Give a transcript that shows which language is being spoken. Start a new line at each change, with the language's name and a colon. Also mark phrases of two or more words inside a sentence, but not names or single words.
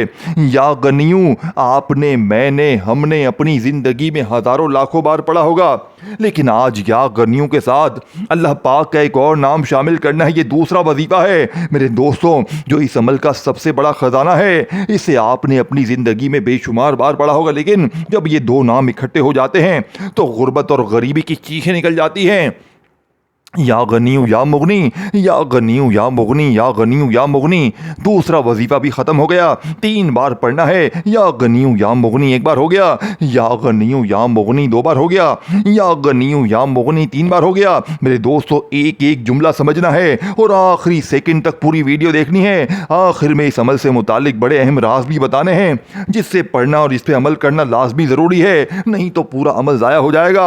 Arabic: یا غنیوں
Urdu: آپ نے، میں نے، ہم نے اپنی زندگی میں ہزاروں لاکھوں بار پڑھا ہوگا، لیکن آج
Arabic: یا غنیوں
Urdu: کے ساتھ اللہ پاک کا ایک اور نام شامل کرنا ہے، یہ دوسرا وظیفہ ہے میرے دوستوں، جو اس عمل کا سب سے بڑا خزانہ ہے۔ اسے آپ نے اپنی زندگی میں بے شمار بار پڑھا ہوگا، لیکن جب یہ 2 نام اکٹھے ہو جاتے ہیں تو غربت اور غریبی کی چیخیں نکل جاتی ہیں۔
Arabic: يا غني يا مغني، يا غني يا مغني، يا غني يا مغني.
Urdu: دوسرا وظیفہ بھی ختم ہو گیا. 3 بار پڑھنا ہے.
Arabic: يا غني يا مغني
Urdu: 1 بار ہو گیا,
Arabic: يا غني يا مغني
Urdu: 2 بار ہو گیا,
Arabic: يا غني يا مغني
Urdu: 3 بار ہو گیا. میرے دوستو، ایک ایک جملہ سمجھنا ہے اور آخری سیکنڈ تک پوری ویڈیو دیکھنی ہے. آخر میں اس عمل سے متعلق بڑے اہم راز بھی بتانے ہیں، جس سے پڑھنا اور اس پہ عمل کرنا لازمی ضروری ہے، نہیں تو پورا عمل ضائع ہو جائے گا.